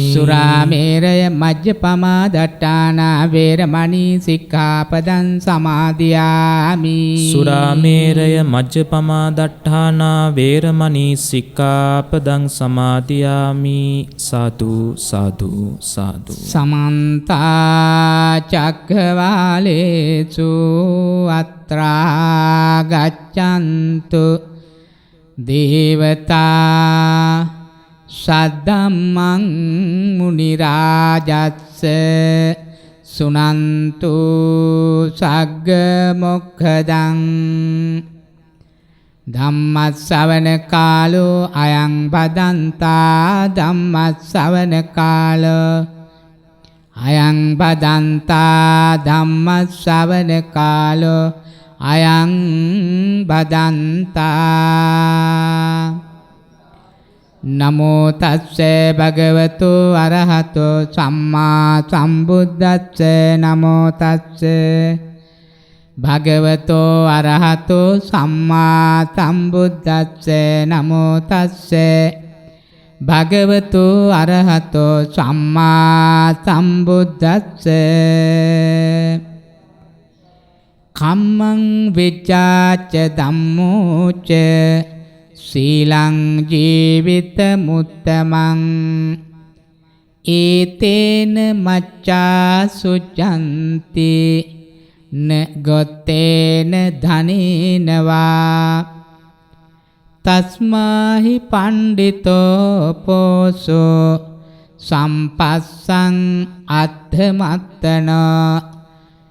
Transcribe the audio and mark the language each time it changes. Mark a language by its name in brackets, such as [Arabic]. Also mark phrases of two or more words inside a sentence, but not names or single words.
[Pali] සුරාමේරය මජ්ජපමා දට්ඨානා වේරමණී සික්ඛාපදං සමාදියාමි. සුරාමේරය මජ්ජපමා දට්ඨානා වේරමණී සික්ඛාපදං සමාදියාමි. සාදු සාදු සාදු. සමන්ත චක්ඛවාලේසු අත්‍රා ගච්ඡන්තු දේවතා සද්දම්මං මුනි රාජස්ස සුනන්තු සග්ග මොක්ඛදං. ධම්මස්සවන කාලෝ අයං බදන්තා. ධම්මස්සවන කාලෝ අයං බදන්තා. ධම්මස්සවන කාලෝ අයං බදන්තා. නමෝ තස්ස භගවතු අරහතෝ සම්මා සම්බුද්දස්ස. නමෝ තස්ස භගවතෝ අරහතෝ සම්මා සම්බුද්දස්ස. නමෝ තස්ස භගවතු අරහතෝ සම්මා සම්බුද්දස්ස. කම්මං විචාච ධම්මෝච සීලං ජීවිත මුත්තමං. ඒතේන මච්ඡා සුචන්ති න ගොත්තේන ධනේනවා. තස්මාහි පණ්ඩිතෝ පෝසෝ සම්පස්සං අත්ථමත්තන.